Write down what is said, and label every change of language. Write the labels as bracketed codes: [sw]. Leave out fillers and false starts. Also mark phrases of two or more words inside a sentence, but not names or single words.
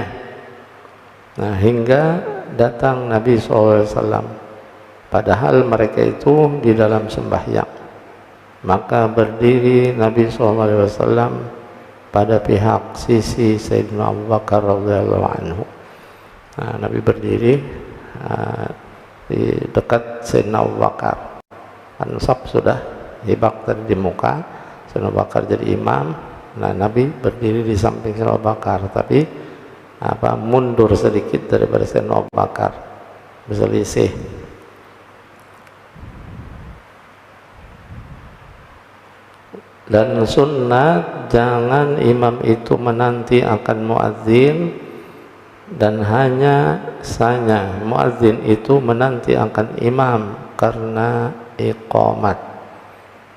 [id] Nah, hingga datang Nabi SAW, padahal mereka itu di dalam sembahyang. Maka berdiri Nabi SAW pada pihak sisi Sayyidina Abu Bakar [ar] رضي الله عنه. [id] Nah, Nabi berdiri di dekat Sayyidina Abu Bakar. Ansab sudah hibak tadi di muka, Sayyidina Abu Bakar jadi imam. Nah, Nabi berdiri di samping Sayyidina Abu Bakar, tapi mundur sedikit daripada Sayyidina Abu Bakar, berselisih. Dan sunnah, jangan imam itu menanti akan muadzin, dan hanya saja muadzin itu menanti akan imam karena iqamat.